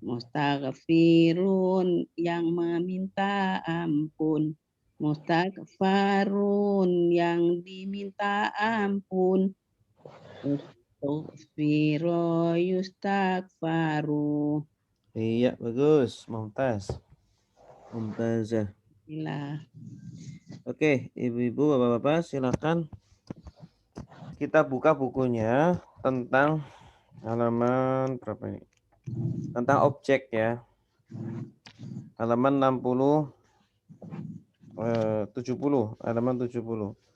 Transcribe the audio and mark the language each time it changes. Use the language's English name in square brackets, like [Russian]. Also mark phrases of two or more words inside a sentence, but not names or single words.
[Indonesian] Mustaghfirun yang meminta ampun. Mustaghfarun yang diminta ampun. [Arabic] استغفر يستغفر. [Indonesian] Iya, bagus. [Arabic] ممتاز ممتازة. [Indonesian] Inilah. Oke, ibu-ibu, bapak-bapak, silakan kita buka bukunya tentang halaman berapa ini? Tentang objek ya. Halaman 70, halaman 70.